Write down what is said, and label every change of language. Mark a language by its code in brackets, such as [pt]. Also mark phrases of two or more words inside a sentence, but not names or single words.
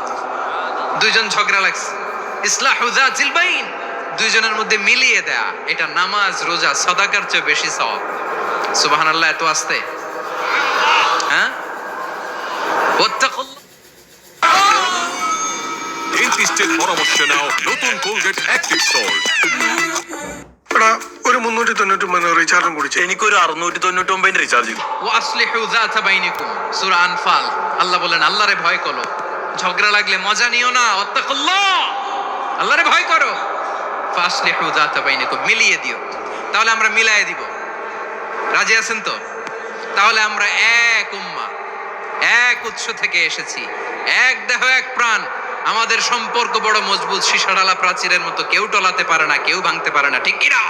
[bn] দুইজন ঝগড়া লাগছে, [ar] إصلاح ذات البين, [bn] দুইজনের মধ্যে মিলিয়ে দেয়া, এটা নামাজ, রোজা, সাদাকার চেয়ে বেশি সওয়াব। সুবহানাল্লাহ, এত আস্তে, হ্যাঁ? [ar] واتقوا الله. [bn] ডেন্টিস্টের পরামর্শ নাও, নতুন কোলগেট অ্যাক্টিভ সল্ট। [ml] ഒരു 399 റീചാർജും കൂടി ചെയ്യും. എനിക്കൊരു 699 റീചാർജ് ചെയ്തു. [ar] وأصلحوا ذات بينكم, সূরা আনফাল। [bn] আল্লাহ বলেন, আল্লাহরে ভয় করো, ঝগড়া লাগলে মজা নিও না, ওয়াত্তাকুল্লাহ, আল্লাহরে ভয় করো। [ar] فأصلحوا ذات بينكم, [bn] মিলিয়ে দিও। তাহলে আমরা মিলায়ে দিব, রাজি আছেন তো? তাহলে আমরা এক উম্মাহ, এক উৎস থেকে এসেছি, এক দেহ এক প্রাণ, আমাদের সম্পর্ক বড় মজবুত, সীসাডালা প্রাচীরের মতো, কেউ টলাতে পারে না, কেউ ভাঙতে পারে না, ঠিক কি না?